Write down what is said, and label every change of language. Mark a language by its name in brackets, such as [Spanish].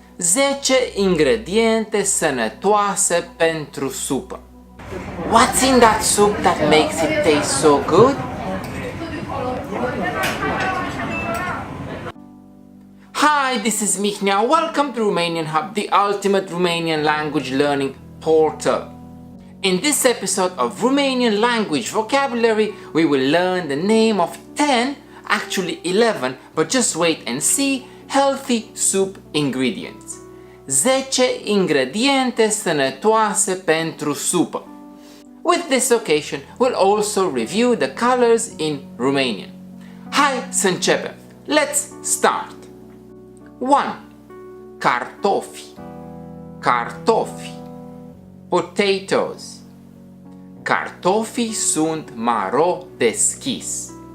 [Romanian] 10 ingrediente sănătoase pentru supă. [English] What's in that soup that makes it taste so good? Hi, this is Mihnea. Welcome to Romanian Hub, the ultimate Romanian language learning portal. In this episode of Romanian language vocabulary, we will learn the name of 10, actually 11, but just wait and see, healthy soup ingredients. [Romanian] 10 ingrediente sănătoase pentru supă. [English] With this occasion, we'll also review the colors in Romanian. [Romanian] Hai să începem! [English] Let's start! [Romanian] 1. Cartofi. Cartofi. Potatoes. Cartofii sunt maro deschis.